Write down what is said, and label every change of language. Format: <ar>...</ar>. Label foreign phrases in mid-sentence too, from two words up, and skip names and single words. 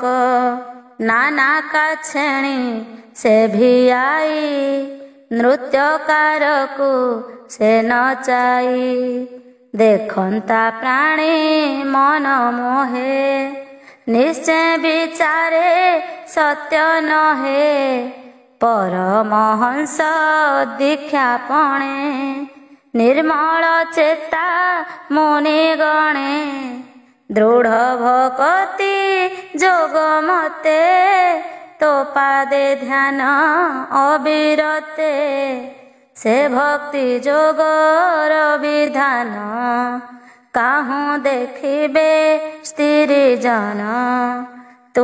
<or>ନାନା କାଛେଣି ସେ ଭିଆଇ ନୃତ୍ୟକାରକୁ ସେ ନଚାଇ। ଦେଖନ୍ତା ପ୍ରାଣୀ ମନ ମୋହେ ନିଶ୍ଚୟ ବିଚାରେ ସତ୍ୟ ନହେ। ପରମହଂସ ଦୀକ୍ଷା ପଣେ ନିର୍ମଳ ଚେତା ମୁନି ଗଣେ ଦୃଢ଼ ଭକ୍ତି ଯୋଗ ମତେ ତୋ ପାଦେ ଧ୍ୟାନ ଅବିରତେ ସେ ଭକ୍ତି ଯୋଗର ବିଧାନ କାହୁଁ ଦେଖିବେ ସ୍ତ୍ରୀ ଜନ ତୁ</or>